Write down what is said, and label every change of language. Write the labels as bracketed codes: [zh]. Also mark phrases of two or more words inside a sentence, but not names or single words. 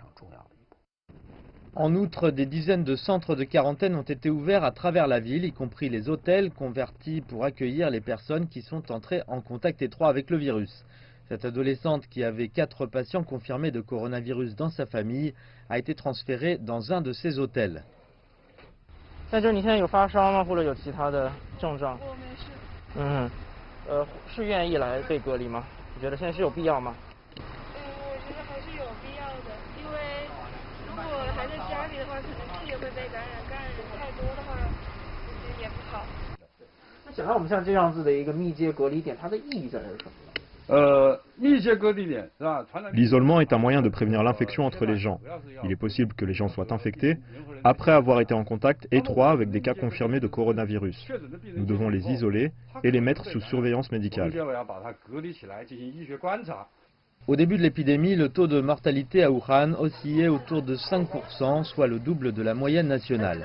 [fr] En outre, des dizaines de centres de quarantaine ont été ouverts à travers la ville, y compris les hôtels convertis pour accueillir les personnes qui sont entrées en contact étroit avec le virus. Cette adolescente qui avait 4 patients confirmés de coronavirus dans sa famille a été transférée dans un de ces hôtels. [zh] 在这儿你现在有发烧吗？或者有其他的症状？我没事。是愿意来被隔离吗？你觉得现在是有必要吗？我觉得还是有必要的，因为如果还在家里的话，可能自己会被感染，感染人太多的话，其实也不好。那想让我们像这样子的一个密接隔离点，它的意义在是什么？ [fr] L'isolement est un moyen de prévenir l'infection entre les gens. Il est possible que les gens soient infectés après avoir été en contact étroit avec des cas confirmés de coronavirus. Nous devons les isoler et les mettre sous surveillance médicale. Au début de l'épidémie, le taux de mortalité à Wuhan oscillait autour de 5%, soit le double de la moyenne nationale.